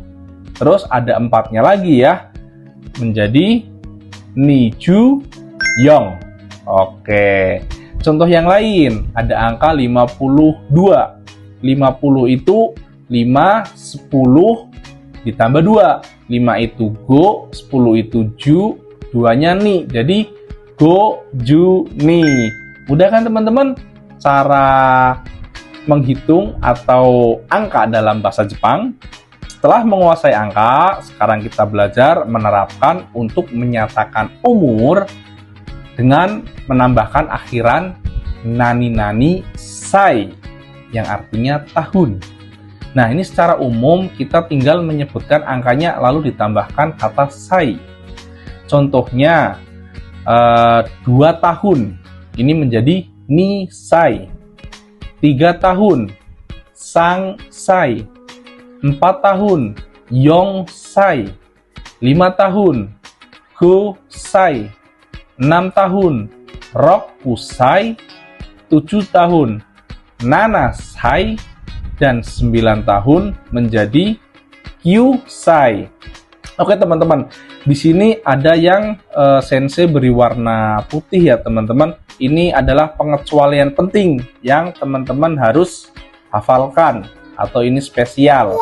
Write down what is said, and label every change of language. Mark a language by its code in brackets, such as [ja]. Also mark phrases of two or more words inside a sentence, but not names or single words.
[id] Terus ada 4-nya lagi ya. Menjadi [ja] niju yong. [id] Oke. Contoh yang lain, ada angka 52. 50 itu 5, 10 ditambah 2. 5 itu go, 10 itu ju, 2-nya ni. Jadi [ja] go, ju, ni. [id] Mudah kan teman-teman cara menghitung atau angka dalam bahasa Jepang? Setelah menguasai angka, sekarang kita belajar menerapkan untuk menyatakan umur dengan menambahkan akhiran [ja] nani-nani sai [id] yang artinya tahun. Nah, ini secara umum kita tinggal menyebutkan angkanya lalu ditambahkan kata sai. Contohnya 2 tahun ini menjadi [ja] ni sai. [id] 3 tahun [ja] sang sai. [id] 4 tahun [ja] yong sai. [id] 5 tahun [ja] ku sai. [id] 6 tahun [ja] roku sai. [id] 7 tahun [ja] nana sai. [id] Dan 9 tahun menjadi [ja] kyu sai. [id] Oke teman-teman, di sini ada yang sensei beri warna putih ya teman-teman. Ini adalah pengecualian penting yang teman-teman harus hafalkan atau ini spesial.